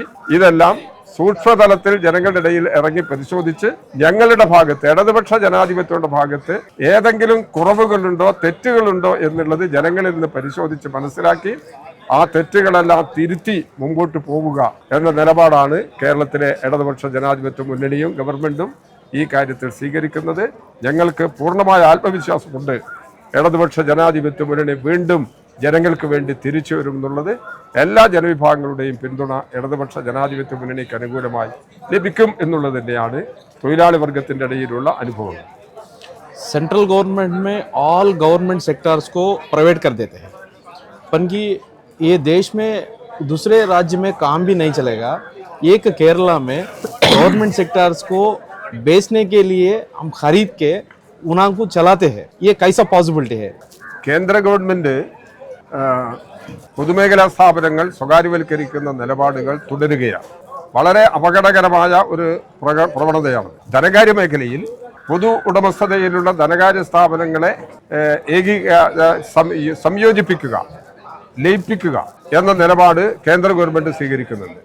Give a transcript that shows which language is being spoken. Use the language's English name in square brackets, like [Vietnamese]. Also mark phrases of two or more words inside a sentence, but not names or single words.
[Malayalam] ഇതെല്ലാം സൂക്ഷ്മതലത്തിൽ ജനങ്ങളുടെ ഇടയിൽ ഇറങ്ങി പരിശോധിച്ച് ഞങ്ങളുടെ ഭാഗത്ത്, ഇടതുപക്ഷ ജനാധിപത്യത്തിന്റെ ഭാഗത്ത് ഏതെങ്കിലും കുറവുകളുണ്ടോ, തെറ്റുകളുണ്ടോ എന്നുള്ളത് ജനങ്ങളിൽ നിന്ന് പരിശോധിച്ച് മനസ്സിലാക്കി ആ തെറ്റുകളെല്ലാം തിരുത്തി മുമ്പോട്ട് പോവുക എന്ന നിലപാടാണ് കേരളത്തിലെ ഇടതുപക്ഷ ജനാധിപത്യ മുന്നണിയും ഗവൺമെന്റും ഈ കാര്യത്തിൽ സ്വീകരിക്കുന്നത്. ഞങ്ങൾക്ക് പൂർണ്ണമായ ആത്മവിശ്വാസമുണ്ട്. ഇടതുപക്ഷ ജനാധിപത്യ മുന്നണി വീണ്ടും ജനങ്ങൾക്ക് വേണ്ടി തിരിച്ചു വരും എന്നുള്ളത്. എല്ലാ ജനവിഭാഗങ്ങളുടെയും പിന്തുണ ഇടതുപക്ഷ ജനാധിപത്യ മുന്നണിക്ക് അനുകൂലമായി ലഭിക്കും എന്നുള്ളത് തന്നെയാണ് തൊഴിലാളി വർഗത്തിന്റെ ഇടയിലുള്ള അനുഭവം. [English] central government [Hindi] में [English] all government sectors [Hindi] को प्राइवेट कर देते हैं, पर कि ये देश में दूसरे राज्य में काम भी नहीं चलेगा. एक केरला में [English] government sectors [Hindi] को बेचने के लिए हम खरीद के उनको चलाते हैं. ये कैसा पॉसिबिलिटी है? [Malayalam] കേന്ദ്ര ഗവൺമെന്റ് പൊതുമേഖലാ സ്ഥാപനങ്ങൾ സ്വകാര്യവൽക്കരിക്കുന്ന നിലപാടുകൾ തുടരുകയാണ്. വളരെ അപകടകരമായ ഒരു പ്രവണതയാണ്. ധനകാര്യ മേഖലയിൽ പൊതു ഉടമസ്ഥതയിലുള്ള ധനകാര്യ സ്ഥാപനങ്ങളെ സംയോജിപ്പിക്കുക, ലയിപ്പിക്കുക എന്ന നിലപാട് കേന്ദ്ര ഗവൺമെന്റ് സ്വീകരിക്കുന്നുണ്ട്.